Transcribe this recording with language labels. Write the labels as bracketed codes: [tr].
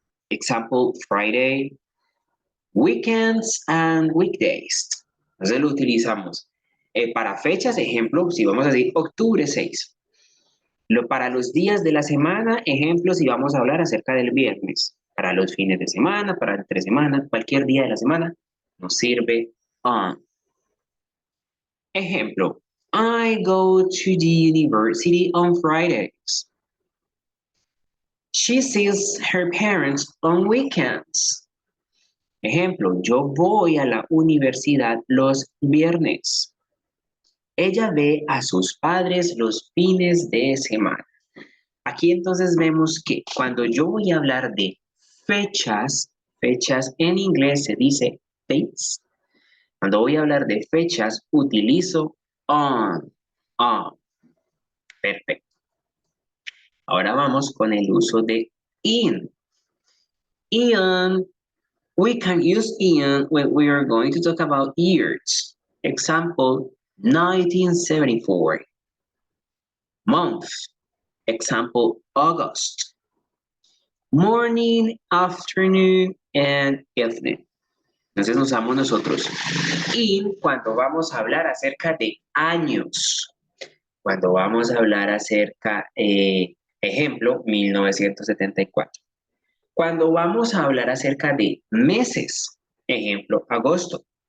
[en] Example, Friday, weekends and weekdays. [es] Entonces lo utilizamos para fechas, ejemplo, si vamos a decir octubre 6. Para los días de la semana, ejemplo, si vamos a hablar acerca del viernes. Para los fines de semana, para entre semana, cualquier día de la semana, nos sirve on. [en] Ejemplo, I go to the university on Fridays. She sees her parents on weekends. [es] Ejemplo, yo voy a la universidad los viernes. Ella ve a sus padres los fines de semana. Aquí entonces vemos que cuando yo voy a hablar de fechas, fechas en inglés se dice dates. Cuando voy a hablar de fechas, utilizo on, on. Perfecto. Ahora vamos con el uso de in. [en] In, we can use in when we are going to talk about years. Example, 1974. Month. Example, August. Morning, afternoon, and evening. [es] Entonces usamos nosotros in cuando vamos a hablar acerca de años. Cuando vamos a hablar acerca, ejemplo, 1974. Cuando vamos a hablar acerca de meses, ejemplo, agosto.